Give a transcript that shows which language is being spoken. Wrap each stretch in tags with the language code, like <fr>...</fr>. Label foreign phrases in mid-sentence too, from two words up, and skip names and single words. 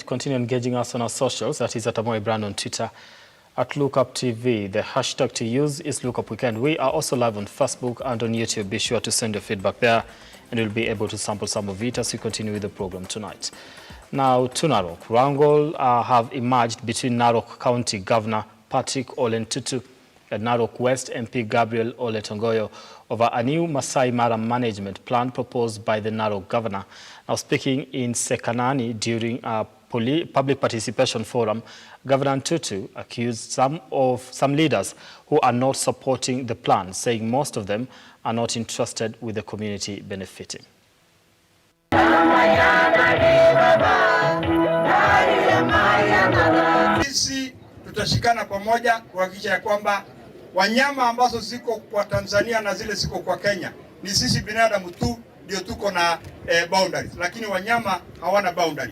<en>Continue engaging us on our socials. That is at Amwai brand on Twitter, at Look Up TV. The hashtag to use is Look Up Weekend. We are also live on Facebook and on YouTube. Be sure to send your feedback there, and we'll be able to sample some of it as we continue with the program tonight. Now to Narok. Wrangle have emerged between Narok County Governor Patrick Ole Ntutu and Narok West MP Gabriel Ole Tongoyo over a new Masai Mara management plan proposed by the Narok governor. Now speaking in Sekanani during a public participation forum, Governor Ntutu accused some leaders who are not supporting the plan, saying most of them are not interested with the community benefiting.</en> <sw>Sisi tutashikana pamoja kuhakikisha ya kwamba wanyama ambazo ziko kwa Tanzania na zile ziko kwa Kenya, ni sisi binadamu tu ndio tuko na boundaries, lakini wanyama hawana boundary.</sw>